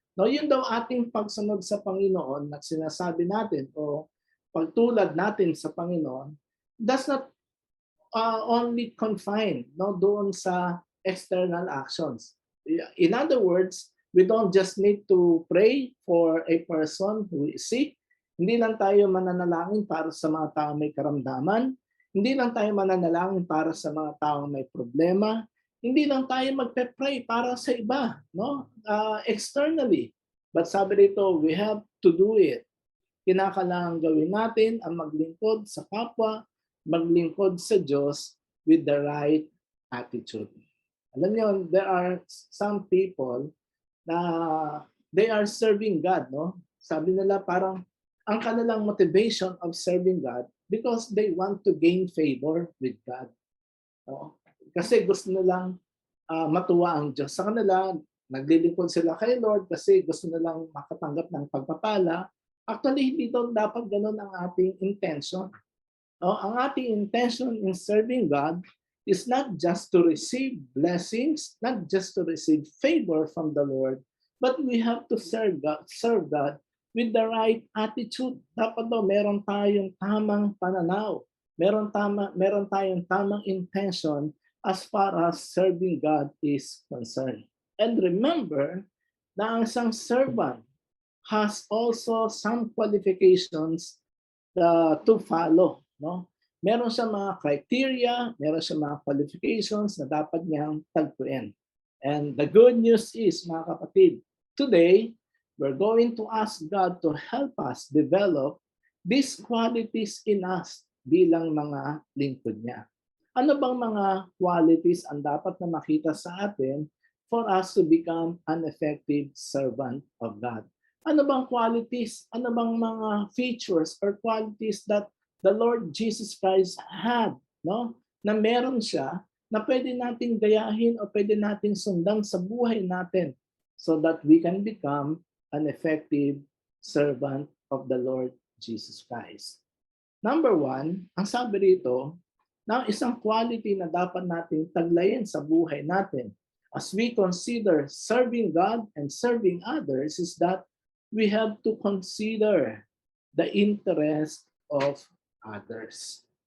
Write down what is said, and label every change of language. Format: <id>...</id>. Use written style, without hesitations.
<tl>No, yun daw ating pagsunod sa Panginoon na sinasabi natin o pagtulad natin sa Panginoon</tl> <en>does not only confine</en> <tl>doon sa external actions.</tl> <en>In other words, we don't just need to pray for a person who is sick.</en> <tl>Hindi lang tayo mananalangin para sa mga taong may karamdaman. Hindi lang tayo mananalangin para sa mga taong may problema. Hindi lang tayo magpe-pray para sa iba, no? Externally. But sabi dito,</tl> <en>we have to do it.</en> <tl>Kinakailangan gawin natin ang maglingkod sa kapwa, maglingkod sa Diyos</tl> <en>with the right attitude.</en> <tl>Alam niyo,</tl> <en>there are some people na they are serving God, no?</en> <tl>Sabi nila parang ang kanilang</tl> <en>motivation of serving God because they want to gain favor with God. No?</en> <tl>Kasi gusto nilang matuwa ang Diyos sa kanila, naglilingkod sila kay Lord kasi gusto nilang makatanggap ng pagpapala. Actually, hindi daw dapat ganun ang ating intention. No? Ang ating intention</tl> <en>in serving God is not just to receive blessings, not just to receive favor from the Lord, but we have to serve God with the right attitude.</en> <tl>Dapat daw meron tayong tamang pananaw, meron tayong tamang intention</tl> <en>as far as serving God is concerned. And remember</en> <tl>na ang isang</tl> <en>servant has also some qualifications to follow, no?</en> <tl>Meron siya mga criteria, meron siya mga qualifications na dapat niyang tagpuin.</tl> <en>And the good news is, mga kapatid, today, we're going to ask God to help us develop these qualities in us</en> <tl>bilang mga lingkod niya. Ano bang mga qualities ang dapat na makita sa atin</tl> <en>for us to become an effective servant of God?</en> <tl>Ano bang qualities, ano bang mga features or qualities</tl> <en>that the Lord Jesus Christ had,</en> <tl>no? Na meron siya na pwede nating gayahin o pwede nating sundan sa buhay natin</tl> <en>so that we can become an effective servant of the Lord Jesus Christ.</en> <tl>Number one, ang sabi rito, na isang quality na dapat nating taglayin sa buhay natin</tl> <en>as we consider serving God and serving others is that we have to consider the interest of others.</en>